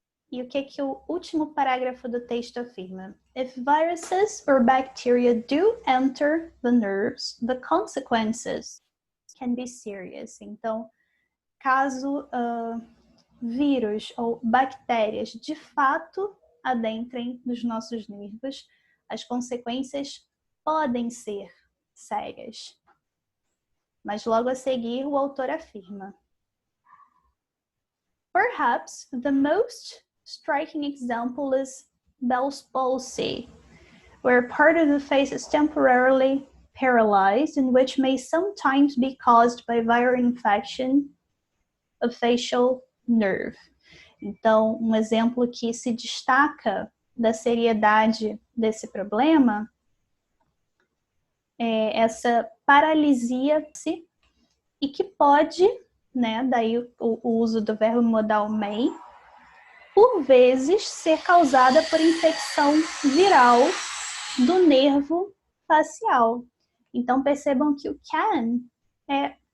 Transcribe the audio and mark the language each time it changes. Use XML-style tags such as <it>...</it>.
<pt>E o que que o último parágrafo do texto afirma?</pt> <en>If viruses or bacteria do enter the nerves, the consequences can be serious.</en> <pt>Então, caso vírus ou bactérias de fato adentrem nos nossos nervos, as consequências podem ser sérias. Mas logo a seguir o autor afirma:</pt> <en>Perhaps the most striking example is Bell's palsy, where part of the face is temporarily paralyzed and which may sometimes be caused by viral infection of facial nerve.</en> <pt>Então, um exemplo que se destaca da seriedade desse problema é essa paralisia e que pode, né, daí o uso do verbo modal may, por vezes ser causada por infecção viral do nervo facial. Então percebam que o can é</pt>